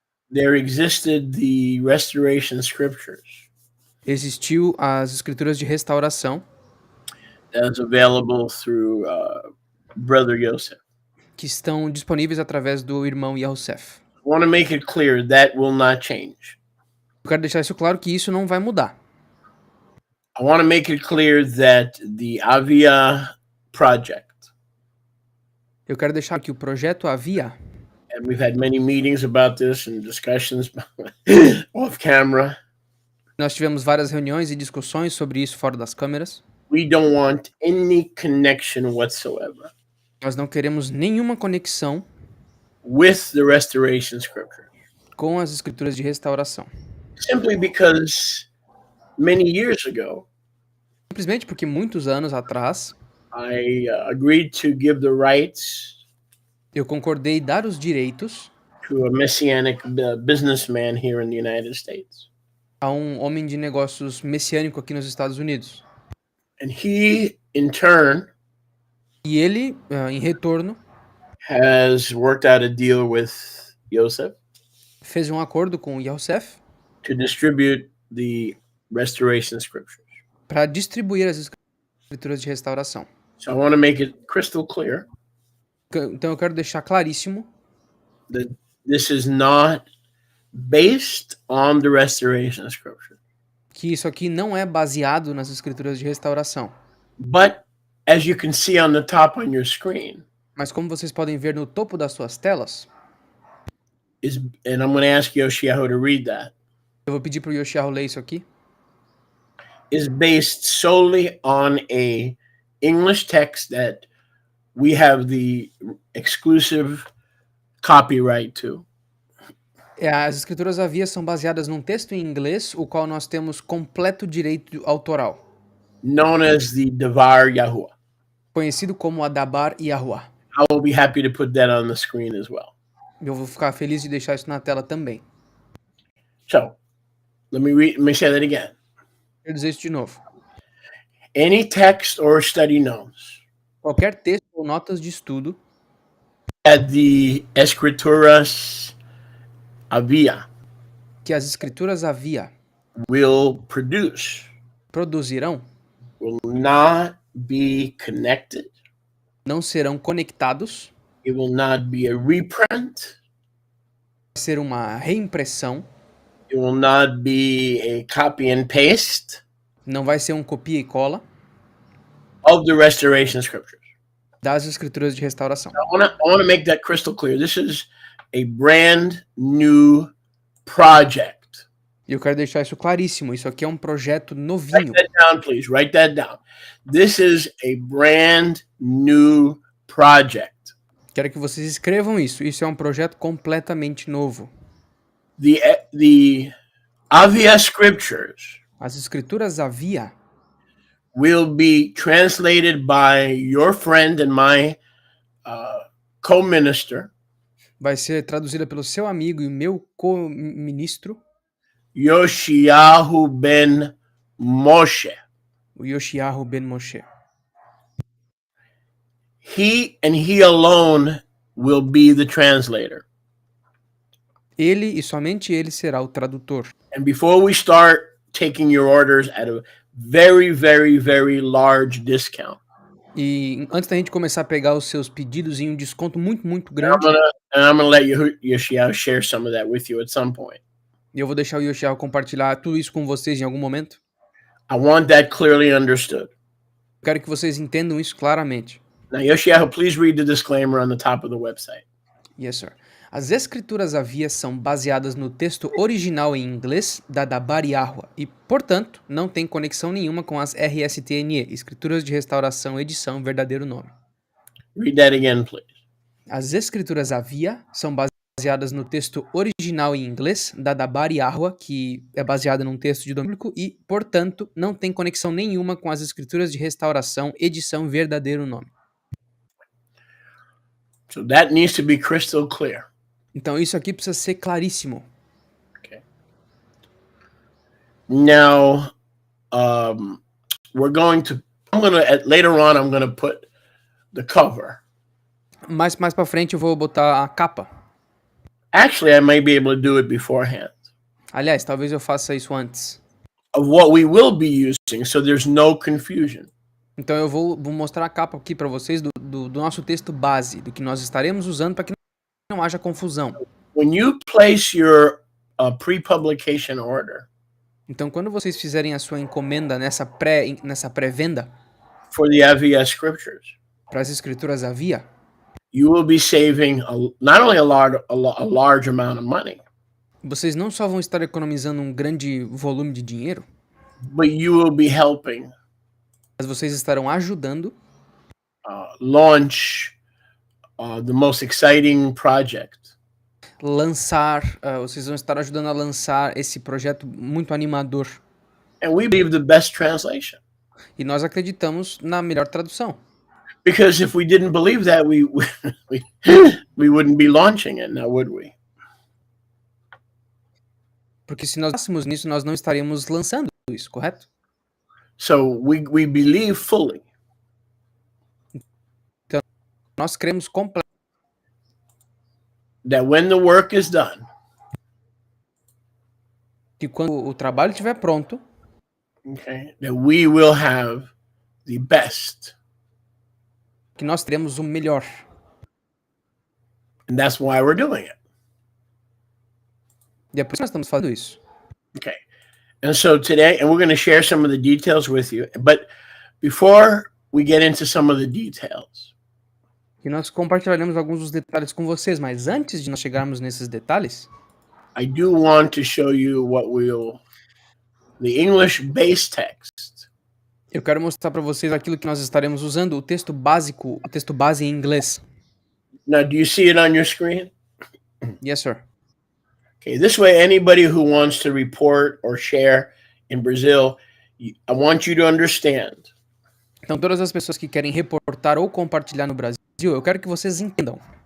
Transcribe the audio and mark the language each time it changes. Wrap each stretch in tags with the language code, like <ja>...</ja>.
<en>there existed the restoration scriptures</en> <pt>existiu as escrituras de restauração</pt> <en>that's available through Brother Yosef.</en> <pt>que estão disponíveis através do irmão Yosef.</pt> <en>I want to make it clear that will not change.</en> <pt>Eu quero deixar isso claro que isso não vai mudar.</pt> <en>I want to make it clear that the Avia project,</en> <pt>Eu quero deixar que o projeto Avia,</pt> <en>and we've had many meetings about this and discussions off camera,</en> <pt>nós tivemos várias reuniões e discussões sobre isso fora das câmeras.</pt> <en>we don't want any connection whatsoever</en> <pt>Nós não queremos nenhuma conexão</pt> <en>with the restoration scripture.</en> <pt>com as escrituras de restauração.</pt> <en>Simply because many years ago,</en> <pt>Simplesmente porque muitos anos atrás</pt> <en>I agreed to give the rights</en> <pt>eu concordei dar os direitos</pt> <en>to a messianic businessman here in the United States.</en> <pt>a um homem de negócios messiânico aqui nos Estados Unidos.</pt> <en>And he, in turn,</en> <pt>E ele, em retorno,</pt> <en>has worked out a deal with Yosef</en> <pt>fez um acordo com o Yosef</pt> <en>to distribute the restoration scriptures.</en> <pt>para distribuir as escrituras de restauração.</pt> <en>So I want to make it crystal clear</en> <pt>Então eu quero deixar claríssimo</pt> <en>that this is not based on the restoration scripture.</en> <pt>que isso aqui não é baseado nas escrituras de restauração.</pt> <en>But as you can see on the top on your screen,</en> <pt>Mas como vocês podem ver no topo das suas telas,</pt> <en>and I'm going to ask Yoshiyahu to read that,</en> <pt>eu vou pedir para o Yoshiao ler isso aqui,</pt> <en>is based solely on a English text that we have the exclusive copyright to.</en> <pt>As escrituras Avia são baseadas num texto em inglês, o qual nós temos completo direito autoral,</pt> <en>Known as the Devar Yahuwah.</en> <pt>conhecido como Adabar Yahuwah.</pt> <en>I will be happy to put that on the screen as well.</en> <pt>Eu vou ficar feliz de deixar isso na tela também.</pt> <en>So, Let me say that again.</en> <pt>Quero dizer isso de novo.</pt> <en>Any text or study notes</en> <pt>Qualquer texto ou notas de estudo</pt> <en>that the</en> <pt>escrituras había que as escrituras havia</pt> <en>will</en> <pt>produzirão</pt> <en>will not be connected.</en> <pt>não serão conectados,</pt> <en>It will not be a reprint.</en> <pt>vai ser uma reimpressão,</pt> <en>It will not be a copy and paste</en> <pt>não vai ser um copia e cola</pt> <en>of the restoration scriptures.</en> <pt>das escrituras de restauração.</pt> <en>I want to make that crystal clear. This is a brand new project.</en> <pt>E eu quero deixar isso claríssimo. Isso aqui é um projeto novinho.</pt> <en>Write that down, please. Write that down. This is a brand new project.</en> <pt>Quero que vocês escrevam isso. Isso é um projeto completamente novo.</pt> <en>The Avia scriptures</en> <pt>As escrituras havia</pt> <en>will be translated by your friend and my co-minister,</en> <pt>vai ser traduzida pelo seu amigo e meu co-ministro,</pt> <en>Yoshiyahu ben Moshe.</en> <pt>o Yoshiyahu ben Moshe.</pt> <en>He and he alone will be the translator.</en> <pt>Ele e somente ele será o tradutor.</pt> <en>And before we start taking your orders at a very, very, very large discount,</en> <pt>E antes da gente começar a pegar os seus pedidos em um desconto muito, muito grande,</pt> <en>I'm gonna let Yoshiyahu share some of that with you at some point.</en> <pt>e eu vou deixar o Yoshiyahu compartilhar tudo isso com vocês em algum momento.</pt> <en>I want that clearly understood.</en> <pt>Eu quero que vocês entendam isso claramente.</pt> <en>Now, Yoshiyahu, please read the disclaimer on the top of the website. Yes, sir.</en> <pt>As escrituras havias são baseadas no texto original em inglês da Dabari Yahwa e, portanto, não tem conexão nenhuma com as RSTNE, Escrituras de Restauração, Edição, Verdadeiro Nome.</pt> <en>Read that again, please.</en> <pt>As escrituras havia são baseadas no texto original em inglês da Dabari Yahwa, que é baseada num texto de domínio público e, portanto, não tem conexão nenhuma com as Escrituras de Restauração, Edição, Verdadeiro Nome.</pt> <en>So that needs to be crystal clear.</en> <pt>Então isso aqui precisa ser claríssimo.</pt> <en>Okay. Now, later on, I'm going to put the cover.</en> <pt>Mais para frente eu vou botar a capa.</pt> <en>Actually, I may be able to do it beforehand.</en> <pt>Aliás, talvez eu faça isso antes.</pt> <en>Of what we will be using, so there's no confusion.</en> <pt>Então eu vou mostrar a capa aqui para vocês do nosso texto base, do que nós estaremos usando para que não haja confusão.</pt> <en>When you place your pre-publication order,</en> <pt>então quando vocês fizerem a sua encomenda nessa pré-venda</pt> <en>for the Avia scriptures,</en> <pt>para as escrituras havia,</pt> <en>you will be saving not only a large amount of money,</en> <pt>vocês não só vão estar economizando um grande volume de dinheiro,</pt> <en>but you will be helping</en> <pt>mas vocês estarão ajudando</pt> <en>launch the most exciting project.</en> <pt>Vocês vão estar ajudando a lançar esse projeto muito animador.</pt> <en>And we believe the best translation.</en> <pt>E nós acreditamos na melhor tradução.</pt> <en>Because if we didn't believe that, we wouldn't be launching it now, would we?</en> <pt>Porque se nós fôssemos nisso, nós não estaríamos lançando isso, correto?</pt> <en>So we believe fully.</en> <pt>Então, nós cremos completamente</pt> <en>that when the work is done,</en> <pt>que quando o trabalho estiver pronto,</pt> <en>okay, that we will have the best.</en> <pt>Que nós teremos o melhor.</pt> <en>And that's why we're doing it.</en> <pt>E é por isso que nós estamos fazendo isso.</pt> <en>Okay. And so today, and we're going to share some of the details with you, but before we get into some of the details,</en> <pt>e nós compartilharemos alguns dos detalhes com vocês, mas antes de nós chegarmos nesses detalhes,</pt> <en>I do want to show you the English base text.</en> <pt>Eu quero mostrar para vocês aquilo que nós estaremos usando, o texto básico, o texto base em inglês.</pt> <en>Now, do you see it on your screen? Yes, sir. Okay, this way, anybody who wants to report or share in Brazil, I want you to understand.</en> <pt>Então, todas as pessoas que querem reportar ou compartilhar no Brasil, eu quero que vocês entendam.</pt>